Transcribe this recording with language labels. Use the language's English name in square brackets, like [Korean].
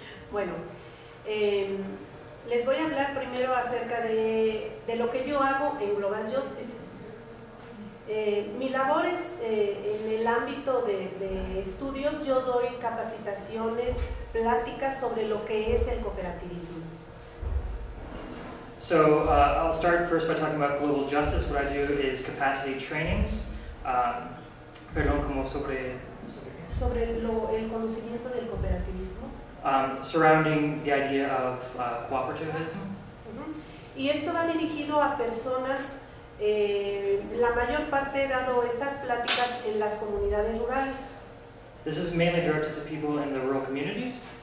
[Spanish] Bueno, les voy a hablar primero acerca de lo que yo hago en Global Justice. Mi labor es en el ámbito de estudios. Yo doy capacitaciones, pláticas sobre lo que es el cooperativismo. [English] So I'll start first by talking about Global Justice. What I do is capacity trainings. [Spanish] Sobre el conocimiento del cooperativismo. [English] Surrounding the idea of cooperativism. [Spanish] Y esto va dirigido a personas. La mayor parte he dado estas pláticas en las comunidades rurales. [English] This is mainly directed to people in the rural communities.